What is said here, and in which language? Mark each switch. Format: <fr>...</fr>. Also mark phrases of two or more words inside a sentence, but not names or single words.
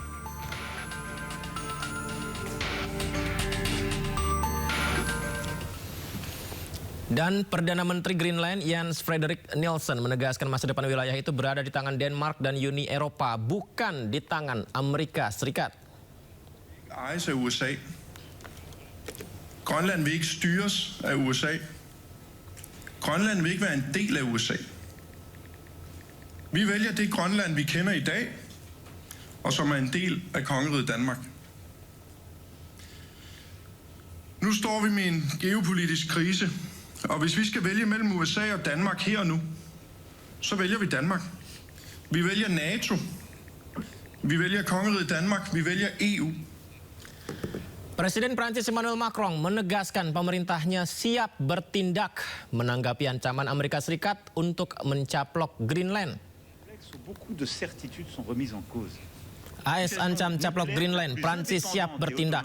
<id>Dan Perdana Menteri Greenland Jens Frederik Nielsen menegaskan masa depan wilayah itu berada di tangan Denmark dan Uni Eropa, bukan di tangan Amerika Serikat.</id> <da>Ejes af USA. Grønland vil ikke styres af USA. Grønland vil ikke være en del af USA. Vi vælger det Grønland, vi kender i dag, og som er en del af kongeriget Danmark. Nu står vi med en geopolitisk krise, og hvis vi skal vælge mellem USA og Danmark her og nu, så vælger vi Danmark. Vi vælger NATO. Vi vælger kongeriget Danmark. Vi vælger EU.</da> <id>Presiden Prancis Emmanuel Macron menegaskan pemerintahnya siap bertindak menanggapi ancaman Amerika Serikat untuk mencaplok Greenland. AS ancam caplok Greenland, Prancis siap bertindak.</id>